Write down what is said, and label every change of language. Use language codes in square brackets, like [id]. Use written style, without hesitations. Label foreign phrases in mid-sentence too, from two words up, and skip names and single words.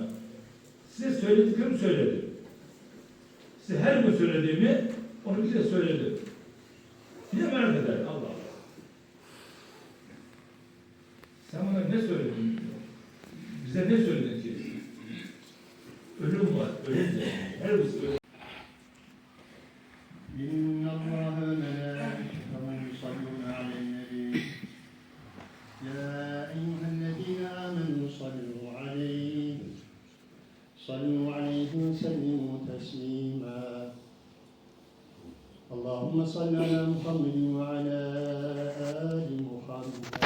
[tr] Size söylediklerimi söyledi. Size her gün söylediğimi onu bize söyledi. eder. Allah Allah. Sen bana ne söyledin? Bize ne söyledin ki? Ölüm var, ölüm de. Her birisi ölüm. [ar] إن الله وملائكته يصلون على النبي يا أيها الذين آمنوا صلوا عليه وسلموا تسليما اللهم صل على محمد وعلى آل محمد